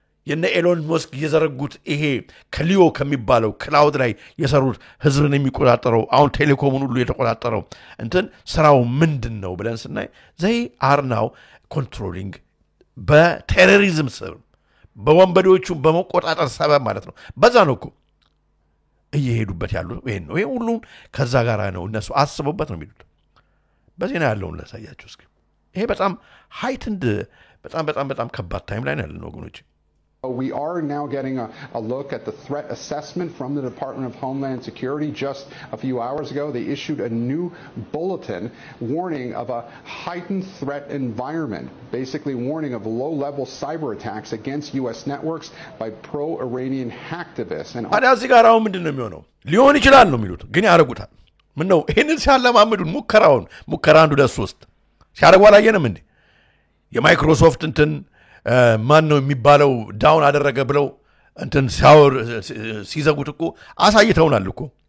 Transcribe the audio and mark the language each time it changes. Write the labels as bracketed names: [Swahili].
[Amharic] የነ ኤሎን መስክ የዘረጉት ይሄ ከሊዮ ከሚባለው ክላውድ ላይ የሰሩት ህዝብን የሚቆጣጠረው አሁን ቴሌኮሙን ሁሉ የተቆጣጠረው እንትን ስራው ምንድነው ብለን ስናይ [English] they are now controlling [Amharic] በቴሮሪዝም ስር በወንበዴዎቹ በመቆጣጠር ሰበብ ማለት ነው በዛ ነው እኮ እየሄዱበት ያሉት ይሄን ነው ይሄ ሁሉ ከዛ ጋር ነው እነሱ አስበውበት ነው የሚሉት በዜና ያለውን ለሳያችሁ እስኪ ይሄ በጣም heightened በጣም ከባድ ታይም ላይ ነው ያለው ወገኖች [English] We are now getting a look at the threat assessment from the Department of Homeland Security. Just a few hours ago, they issued a new bulletin warning of a heightened threat environment, basically warning of low-level cyber attacks against U.S. networks by pro-Iranian hacktivists. And [Amharic] እዚህ ጋር አሁን ምንድን ነው የሚሆነው ሊሆን ይችላል ነው የሚሉት ግን ያረጉታል ምን ነው ይሄንን ሲያለማምዱን ሙከራ አንዱ ለሶስት ሲያረጉ አላየንም እንዴ የማይክሮሶፍት እንትን ማን ነው የሚባለው ዳውን አደረገ ብለው እንትን ሲዘጉት እኮ አሳይተውናል እኮ